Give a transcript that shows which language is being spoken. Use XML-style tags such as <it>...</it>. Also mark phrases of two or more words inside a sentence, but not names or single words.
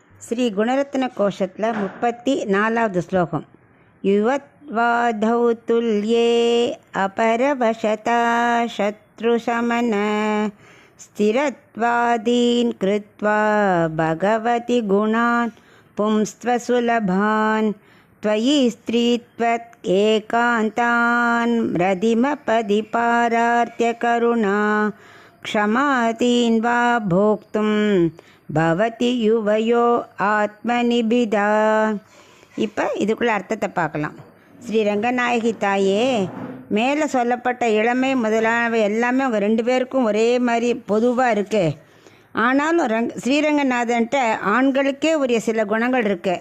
<ta>ஸ்ரீ குணரத்ன கோஷத்தில் 34வது ஸ்லோகம்.</ta> <sa>युवत्वादौ तुल्ये अपरवशता शत्रुशमन स्थिरत्वादीन् कृत्वा भगवति गुणान् पुंस्त्वसुलभान् त्वयि स्त्रीत्वत् एकान्तान् रदिमपदि पारार्त्य करुणा क्षमातीन् वा भोक्तुं भवति युवयो आत्मनिभिदा.</sa> <ta>இப்போ இதுக்குள்ள அர்த்தத்தை பார்க்கலாம். ஸ்ரீ ரங்கநாயகி தாயே, மேலே சொல்லப்பட்ட இளமை முதலானவை எல்லாமே அவங்க 2 பேருக்கும் ஒரே மாதிரி பொதுவாக இருக்குது. ஆனாலும் ஸ்ரீரங்கநாதன்ட்ட ஆண்களுக்கே உரிய சில குணங்கள் இருக்குது.</ta>